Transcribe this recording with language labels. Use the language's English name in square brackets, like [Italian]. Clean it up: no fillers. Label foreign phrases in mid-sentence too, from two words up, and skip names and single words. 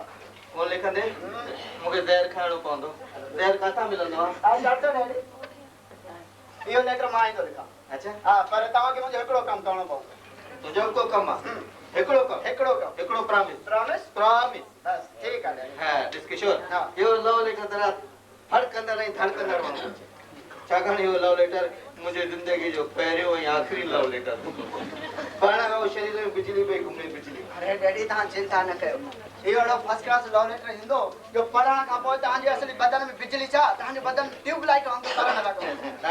[Sindhi] कोन लिखंदे मूंखे ज़हर खाइणो पवंदो ज़हर किथां मिलंदो आहे तव्हां ॼाणंदो डैडी इहो लेटर मां ईंदो लिखां अच्छा हा पर तव्हांखे मुंहिंजो हिकिड़ो कमु करणो पवंदो तुंहिंजो को कमु आहे हिकिड़ो कमु हिकिड़ो प्रॉमिस प्रॉमिस बस ठीकु आहे डैडी हा ॾिस किशोर हा। इहो [English] love letter [Sindhi] जरा धड़कंदड़ ऐं धड़कंदड़ वणंदो छाकाणि इहो [English] love letter [Sindhi] मुंहिंजी ज़िंदगी जो पहिरियों ऐं आख़िरी [English] love letter [Sindhi] पाण खां शरीर में बिजली पई घुमे बिजली अरे डैडी तव्हां चिंता न कयो इहो अहिड़ो [English] first class love letter [Sindhi] ईंदो जो पढ़ण खां पोइ तव्हांजे असली बदन में बिजली छा तव्हांजो बदन ट्यूबलाइट वांगुरु करण लॻंदो